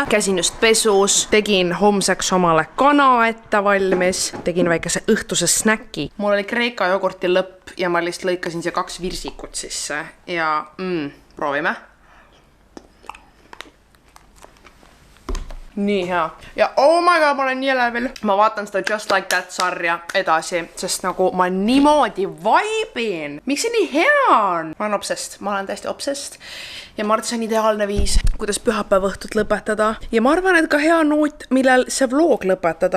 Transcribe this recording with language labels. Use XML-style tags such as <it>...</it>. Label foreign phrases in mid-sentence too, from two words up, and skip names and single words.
<et>Käisin just pesus, tegin homseks omale kana ette valmis, tegin väikese õhtuse snäki. Mul oli Kreeka jogurti lõpp ja ma lihtsalt lõikasin siia 2 virsikut sisse ja proovime. Nii hea.</et> <en>Ja oh my god,</en> <et>ma olen nii elevil. Ma vaatan seda Just Like That sarja edasi, sest nagu ma niimoodi vaibin. Miks see nii hea on? Ma olen täiesti obsessed. Ja ma arvan, see on ideaalne viis, kuidas pühapäeva õhtut lõpetada. Ja ma arvan, et ka hea noot, millel see vlog lõpetada.</et>